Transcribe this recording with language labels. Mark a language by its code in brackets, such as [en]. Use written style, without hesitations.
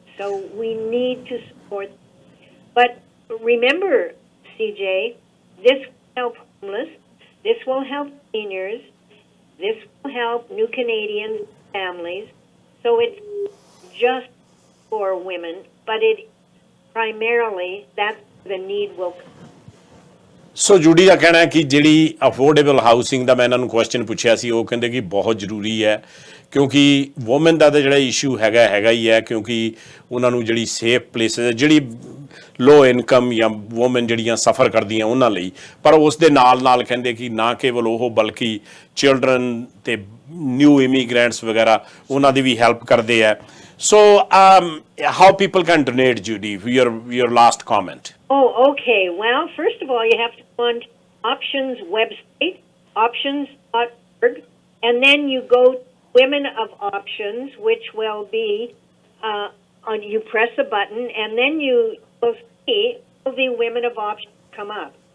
[en] So we need to support them. But remember, CJ, this will help homeless, this will help seniors, this will help new Canadians, families. So it's just for women, but it primarily, that's the need will come. [pa] So Judy ਦਾ ਕਹਿਣਾ ਹੈ ਕਿ ਜਿਹੜੀ affordable housing ਦਾ ਮੈਂ ਇਹਨਾਂ ਨੂੰ question ਪੁੱਛਿਆ ਸੀ ਉਹ ਕਹਿੰਦੇ ਕਿ ਬਹੁਤ ਜ਼ਰੂਰੀ ਹੈ ਕਿਉਂਕਿ ਵੂਮਨ ਦਾ ਤਾਂ ਜਿਹੜਾ ਇਸ਼ੂ ਹੈਗਾ ਹੀ ਹੈ ਕਿਉਂਕਿ ਉਹਨਾਂ ਨੂੰ ਜਿਹੜੀ ਸੇਫ ਪਲੇਸਿਸ ਜਿਹੜੀ ਲੋ ਇਨਕਮ ਜਾਂ ਵੂਮਨ ਜਿਹੜੀਆਂ ਸਫਰ ਕਰਦੀਆਂ ਉਹਨਾਂ ਲਈ ਪਰ ਉਸ ਦੇ ਨਾਲ ਕਹਿੰਦੇ ਕਿ ਨਾ ਕੇਵਲ ਉਹ ਬਲਕਿ ਚਿਲਡਰਨ ਤੇ ਨਿਊ ਇਮੀਗ੍ਰੈਂਟਸ ਵਗੈਰਾ ਉਹਨਾਂ ਦੀ ਵੀ ਹੈਲਪ ਕਰਦੇ ਆ [en] So, how people can donate, Judy? Your last comment. Oh, okay. Well, first of all, you have to go on Options website, options.org, and then you go to Women of Options, which will be you press a button, and then you will see all the Women of Options come up.